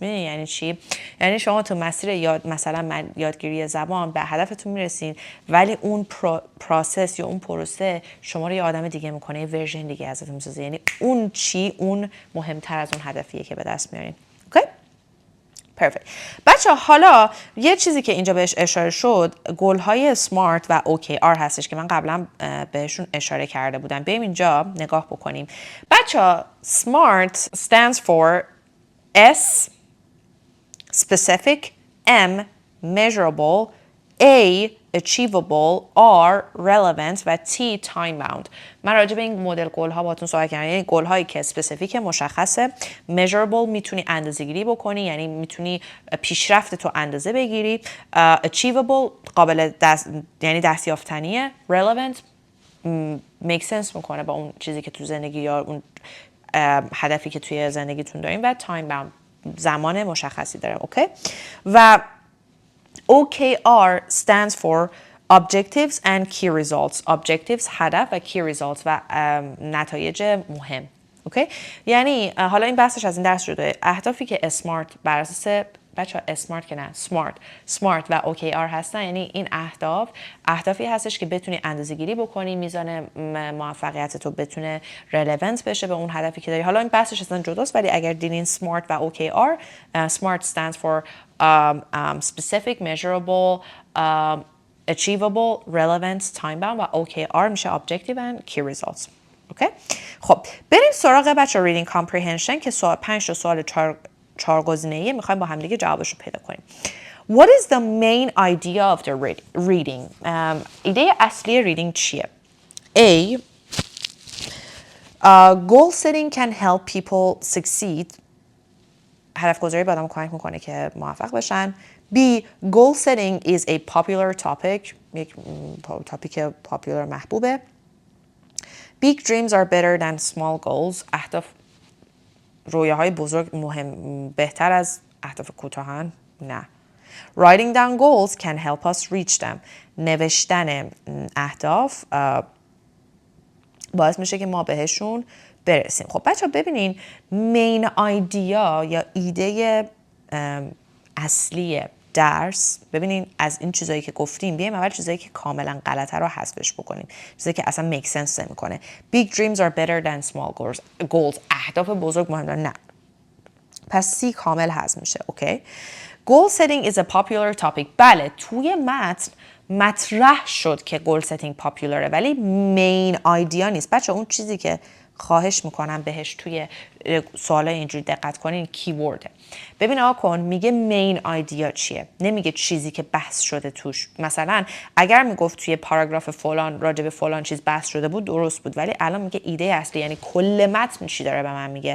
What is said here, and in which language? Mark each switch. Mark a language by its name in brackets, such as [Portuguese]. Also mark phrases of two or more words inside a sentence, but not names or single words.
[Persian] یعنی چی؟ یعنی شما تو مسیر مثلا یادگیری زبان به هدفتون میرسین ولی اون پروسس یا اون پروسه شما رو یه آدم دیگه میکنه، یه ورژن دیگه ازتون میسازه. یعنی اون چی اون مهمتر از اون هدفیه که به دست میارین. اوکی؟ پرفکت. بچه حالا یه چیزی که اینجا بهش اشاره شد گل‌های سمارت و OKR هستش که من قبلا بهشون اشاره کرده بودم. بیایم اینجا نگاه بکنیم. بچه سمارت [English] stands for S specific, M measurable, A achievable, R relevant و T time bound. [Persian] من راجع به این مدل گل ها باهاتون صحبت کردم. یعنی گل هایی که اسپسیفیک مشخصه، measurable میتونی اندازه گیری بکنی، یعنی میتونی پیشرفت تو اندازه بگیری، achievable قابل یعنی دستیافتنیه، relevant [English] make sense [Persian] میکنه با اون چیزی که تو زندگی یا اون هدفی که توی زندگیتون دارین و [English] time bound [Persian] زمان مشخصی داره. اوکی؟ [English] و OKR stands for Objectives and Key Results. [Persian] Objectives هدف و [English] Key Results [Persian] و نتایج مهم. اوکی؟ یعنی حالا این بحثش از این درس شده. اهدافی که اسمارت بر اساس بچه‌ها اسمارت که نه سمارت و OKR هستن، یعنی این اهدافی هستش که بتونی اندازه‌گیری بکنی، میزان موفقیت تو بتونه relevant بشه به اون هدفی که داری. حالا این بحثش اصلا جداست ولی اگر دیدین سمارت و OKR [English] SMART stands for specific, measurable, achievable, relevant, time bound [Persian] و OKR میشه [English] objective and key results. [Persian] اوکی؟ خب بریم سراغ بچه [English] reading comprehension [Persian] که 5 تا سوال 4 گزینه‌ای میخوایم با هم دیگه جوابش رو پیدا کنیم. [English] What is the main idea of the reading? [Persian] ایده اصلی reading چیه؟ A. [English] Goal setting can help people succeed. [Persian] هدف گذاری به آدم کمک میکنه که موفق بشن. B. [English] Goal setting is a popular topic. [Persian] یک تاپیک پاپولار محبوبه. [English] Big dreams are better than small goals. [Persian] رویاهای بزرگ بهتر از اهداف کوتاهن؟ نه. [English] Writing down goals can help us reach them. [Persian] نوشتن اهداف باعث میشه که ما بهشون برسیم. خب بچه ببینین مین آیدیا یا ایده اصلی درس، ببینین از این چیزایی که گفتیم بیایم اول چیزایی که کاملا غلطه رو حذفش بکنیم، چیزایی که اصلا [English] make sense [Persian] نمیکنه. [English] Big dreams are better than small goals. [Persian] اهداف بزرگ مهمه. نه. پس C کامل حذف میشه. اوکی. [English] Goal setting is a popular topic. [Persian] بله توی متن مطرح شد که [English] goal setting [Persian] پاپولاره ولی مین آیدیا نیست. بچه اون چیزی که خواهش میکنم بهش توی سوالای اینجوری دقت کنین کیورده. ببین آقا کن میگه مین آیدیا چیه، نمیگه چیزی که بحث شده توش. مثلا اگر میگفت توی پاراگراف فلان راجع به فلان چیز بحث شده بود درست بود ولی الان میگه ایده اصلی، یعنی کل متن چی داره به من میگه.